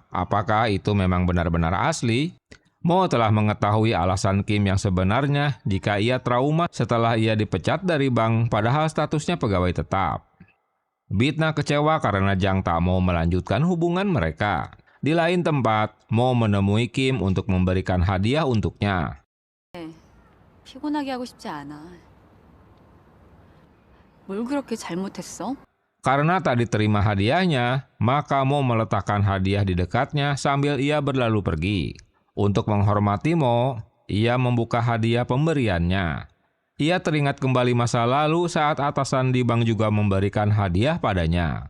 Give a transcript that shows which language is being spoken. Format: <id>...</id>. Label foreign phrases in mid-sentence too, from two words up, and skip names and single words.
<id>Apakah itu memang benar-benar asli? Mo telah mengetahui alasan Kim yang sebenarnya jika ia trauma setelah ia dipecat dari bank padahal statusnya pegawai tetap. Bitna kecewa karena Jang tak mau melanjutkan hubungan mereka. Di lain tempat, Mo menemui Kim untuk memberikan hadiah untuknya.</id> <ko>피곤하게 하고 싶지 않아. 뭘 그렇게 잘못했어?</ko> <id>Karena tak diterima hadiahnya, maka Mo meletakkan hadiah di dekatnya sambil ia berlalu pergi. Untuk menghormati Mo, ia membuka hadiah pemberiannya. Ia teringat kembali masa lalu saat atasan di bank juga memberikan hadiah padanya.</id>